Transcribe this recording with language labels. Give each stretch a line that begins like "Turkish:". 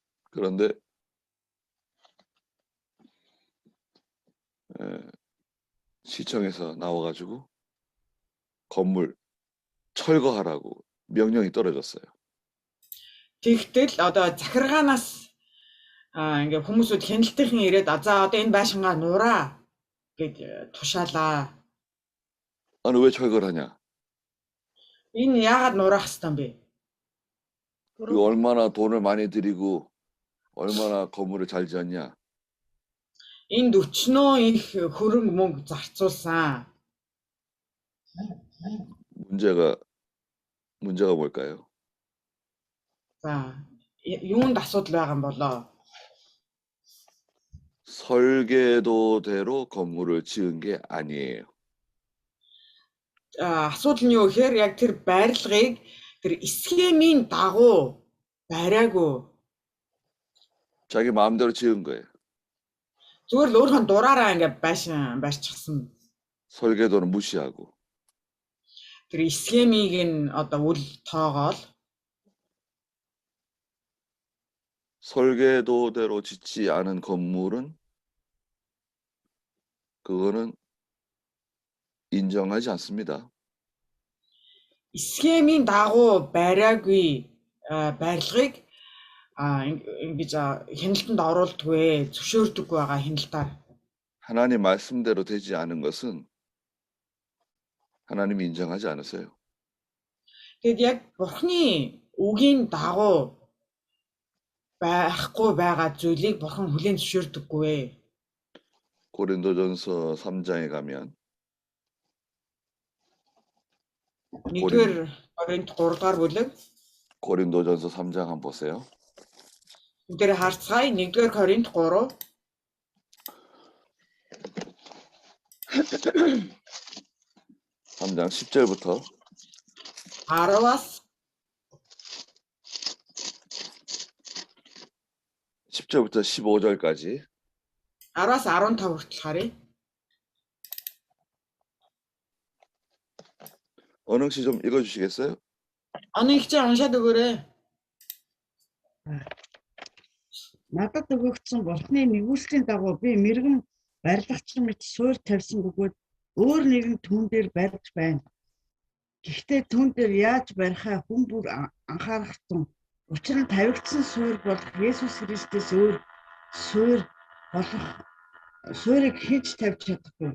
Korean: 그런데 시청에서 나와가지고 건물 철거하라고 명령이 떨어졌어요.
Mongolian: Тэгтэл одоо захиргаанаас ингээ хүмүүсүүд хяналтынхан ирээд за одоо энэ байшингаа нураа гэж тушаалаа.
Korean: 아니 왜 철거를 하냐?
Mongolian: Энэ яагаад нураах хэвтан бэ?
Korean: 이거 얼마나 돈을 많이 들이고 얼마나 건물을 잘 지었냐?
Mongolian: Энд өчнөө их хөрөнгө мөнгө зарцуулсан.
Korean: 문제가 뭘까요?
Mongolian: За юунд асуудал байгаа юм болоо?
Korean: 설계도대로 건물을 지은 게 아니에요.
Mongolian: Асуудал нь юу гэхээр яг тэр байрлагыг тэр схемийн дагуу бариагүй.
Korean: 자기 마음대로 지은 거예요.
Mongolian: Зүгээр л өөрхөн дураараа ингээ байшин барьчихсан.
Korean: 설계도는 무시하고.
Mongolian: Тэр схемийг нь одоо үл тоогоол
Korean: 설계도대로 짓지 않은 건물은 그거는 인정하지 않습니다.
Mongolian: схемийн дагуу бариагүй барилгыг ингэж хяналтанд оруулдаггүй, зөвшөөрдөггүй байгаа хяналтаар.
Korean: 하나님 말씀대로 되지 않은 것은 하나님이 인정하지 않으세요.
Mongolian: Тэгэд яг бурхны үгийн дагуу байхгүй байгаа зүйлийг бурхан хүлээн зөвшөөрдөггүй.
Korean: 고린도전서 3장에 가면
Mongolian: 1-р Коринт 3-р бүлэг
Korean: 고린도전서 3장 한번 보세요.
Mongolian: бүгдээр харцгаая. 1-р Коринт 3
Korean: 3장 10절부터
Mongolian: 10-аас
Korean: 10절부터 15절까지
Mongolian: 10-аас 15 хүртэл харъя.
Korean: 언흥 씨 좀 읽어주시겠어요?
Mongolian: 어느 ихтэй уншаад өгөөрэй. Надад өгөгдсөн Бурхны нэгүслийн дагуу би мэрэгэн барилгач мэт суурь тавьсан бөгөөд өөр нэгэн түн дээр барьж байна. Гэхдээ түн дээр яаж барихаа хүн бүр анхаарахтун. Учир нь тавигдсан суурь бол Есүс Христос өөр суурь болох суурийг хийж тавьж чадахгүй.